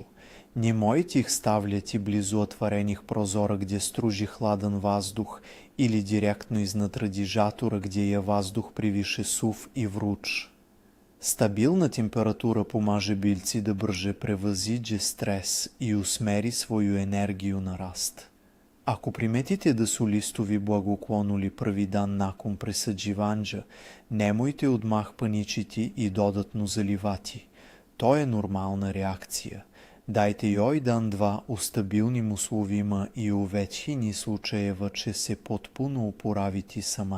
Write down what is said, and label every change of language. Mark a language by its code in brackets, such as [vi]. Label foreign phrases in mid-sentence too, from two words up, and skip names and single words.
[sr] Nemojte ih stavljati blizu otvorenih prozora gdje struži hladan vazduh ili direktno iznad radijatora gdje je vazduh previše suv i vruć. Stabilna temperatura pomaže biljci da brže prevaziđe stres i usmeri svoju energiju na rast. Ако приметите да su listovi blagoklonuli prvi dan nakon presađivanja, nemojte odmah paničiti i dodatno zalivati. To je normalna reakcija. Dajte joj dan-dva u stabilnim uslovima i u većini slučajeva će se potpuno oporaviti sama.